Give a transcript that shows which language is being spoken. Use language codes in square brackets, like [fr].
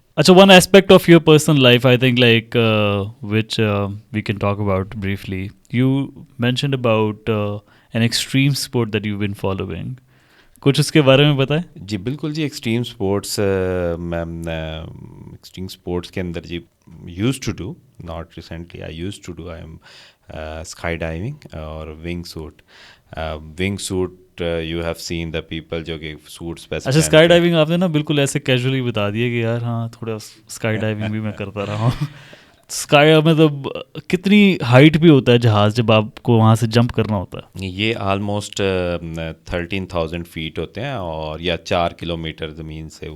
[en] اچھا, one aspect of your personal life I think like which we can talk about briefly, you mentioned about an extreme sport that you been following, [ur] کچھ اس کے بارے میں بتائیں. جی بالکل جی, [en] Extreme sports extreme sports کے اندر جی used to do, not recently, I used to do, I am skydiving اور wingsuit. Wingsuit you have seen the people [ur] جو کہ [en] Suits پہ. [ur] اچھا, اسکائی ڈائیونگ آپ نے نا بالکل ایسے کیجولی بتا دیا کہ یار ہاں تھوڑا اسکائی ڈائیونگ بھی میں کرتا رہا ہوں. اسکائی مطلب کتنی ہائٹ بھی ہوتا ہے جہاز جب آپ کو وہاں سے جمپ کرنا ہوتا ہے؟ یہ آلموسٹ 13,000 فیٹ ہوتے ہیں, اور یا 4 کلومیٹر زمین سے,